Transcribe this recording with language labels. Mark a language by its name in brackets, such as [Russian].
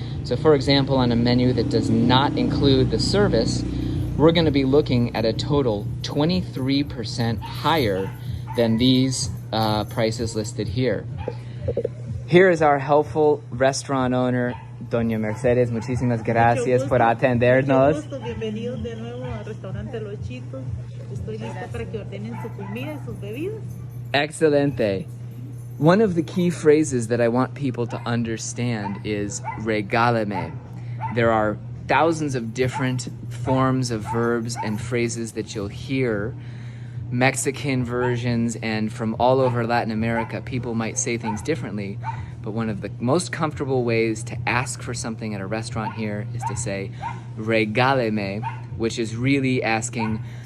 [English] So for example, on a menu that does not include the service, we're going to be looking at a total 23% higher than these prices listed here. Here is our helpful restaurant owner, Doña Mercedes. [Spanish] Muchísimas gracias por atendernos. Mucho gusto, bienvenidos de nuevo al restaurante Los Chitos. Estoy lista para que ordenen su comida y sus bebidas. Excelente. [English] One of the key phrases that I want people to understand is regálame. There are thousands of different forms of verbs and phrases that you'll hear, Mexican versions, and from all over Latin America, people might say things differently, but one of the most comfortable ways to ask for something at a restaurant here is to say regáleme, which is really asking